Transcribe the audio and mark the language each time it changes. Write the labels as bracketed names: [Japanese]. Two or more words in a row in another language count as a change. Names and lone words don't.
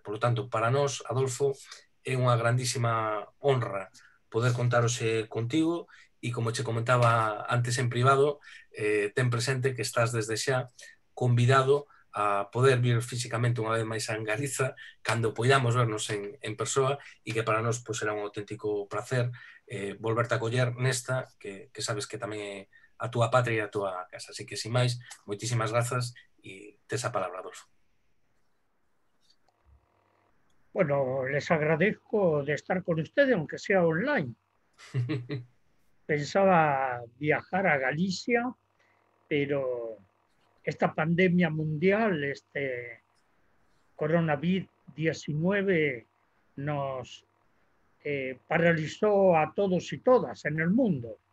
[Galician] Por lo tanto, para nós, Adolfo, é unha grandísima honra poder contarose contigo e, como che comentaba antes en privado, ten presente que estás desde xa convidado a poder vir físicamente unha vez máis en Galiza cando poidamos vernos en persoa e que para nós pues, será un auténtico placer volverte a coller nesta que sabes que tamén é a túa patria e a túa casa. Así que, sin máis, moitísimas grazas e tes a palabra, Adolfo. [Spanish] Bueno, les agradezco de estar con ustedes, aunque sea online. Pensaba viajar a Galicia, pero esta pandemia mundial, este coronavirus-19, nos paralizó a todos y todas en el mundo.